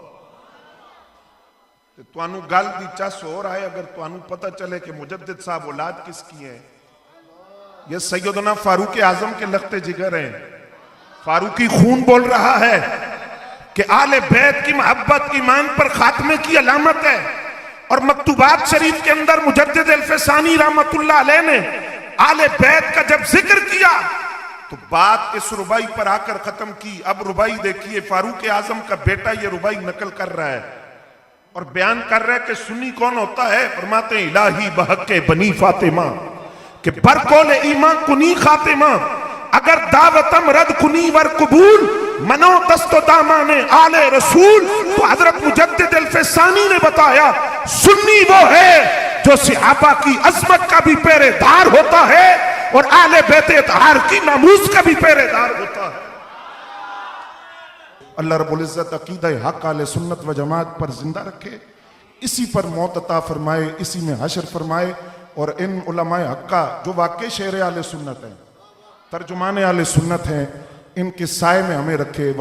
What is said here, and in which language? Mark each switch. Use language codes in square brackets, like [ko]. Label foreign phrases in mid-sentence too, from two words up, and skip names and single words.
[pa] توانو گال دی چاس [ur] ہو رہا ہے اگر توانو پتہ چلے کہ مجدد صاحب اولاد کس کی ہیں، یہ سیدنا فاروق اعظم کے لخت جگر ہیں، فاروقی خون بول رہا ہے کہ اہل بیت کی محبت ایمان پر خاتمے کی علامت ہے، اور مکتوبات شریف کے اندر مجدد الفسانی رحمت اللہ علیہ نے اہل بیت کا جب ذکر کیا تو بات اس ربائی پر آ کر ختم کی۔ اب ربائی دیکھیے فاروق اعظم کا بیٹا یہ ربائی نقل کر رہا ہے اور بیان کر رہا ہے کہ سنی کون ہوتا ہے؟ فرماتے ہیں [fa] الہی بحق بنی فاطمہ کہ برکول ایمان کنی خاتمہ اگر دعوتم رد کنی ور قبول منو دست و دامان آل رسول۔ [ur] تو حضرت مجدد الفسانی نے بتایا سنی وہ ہے جو صحابہ کی عظمت کا بھی پہرے دار ہوتا ہے اور اہل بیت اطہار کی ناموس کا بھی پہرے دار ہوتا ہے۔ اللہ رب العزت عقیدہ حق اہل سنت و جماعت پر زندہ رکھے، اسی پر موت عطا فرمائے، اسی میں حشر فرمائے، اور ان علماء حق کا جو واقعی شہر اہل سنت ہیں، ترجمان اہل سنت ہیں، ان کے سائے میں ہمیں رکھے۔